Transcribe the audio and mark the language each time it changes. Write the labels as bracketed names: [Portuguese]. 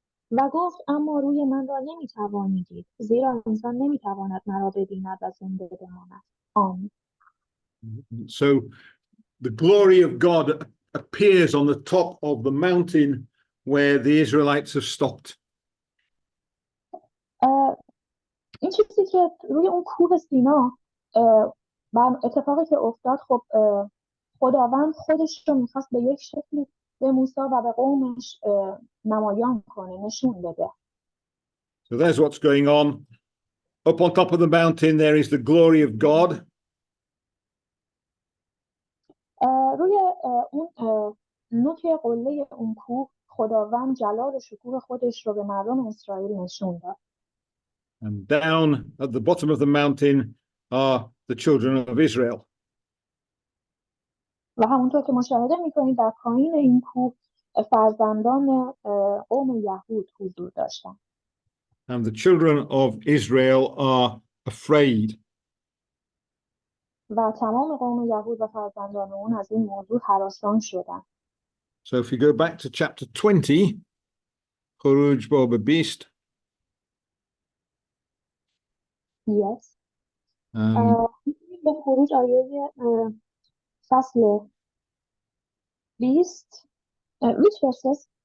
[Persian] و گفت اما روی من را نمیتوانی دید، زیرا انسان نمیتواند مرا ببیند و زنده بماند. آمین. [English] So the glory of God appears on the top of the mountain where the Israelites have stopped. [Persian] این چیزی که روی اون کوه سینا اتفاقی که افتاد، خب خداوند خودش رو میخواست به یک شکلی به موسی و به قومش نمایان کنه، نشون بده. [English] So there's what's going on. Up on top of the mountain there is the glory of God. [Persian] روی اون نوک قله اون کوه خداوند جلال و شکوه خودش رو به مردم اسرائیل نشون داد. [English] And down at the bottom of the mountain are the children of Israel. [Persian] و همونطور که مشاهده میکنید در پایین این کوه فرزندان قوم یهود حضور داشتن. [English] And the children of Israel are afraid. [Persian] و تمام قوم یهود و فرزندان اون از این موضوع هراسان شدن. [English] So if you go back to chapter 20, [Persian] خروج باب 20. [English] Yes. [Persian] به خروج آیه فصل 20. [English] Which verses?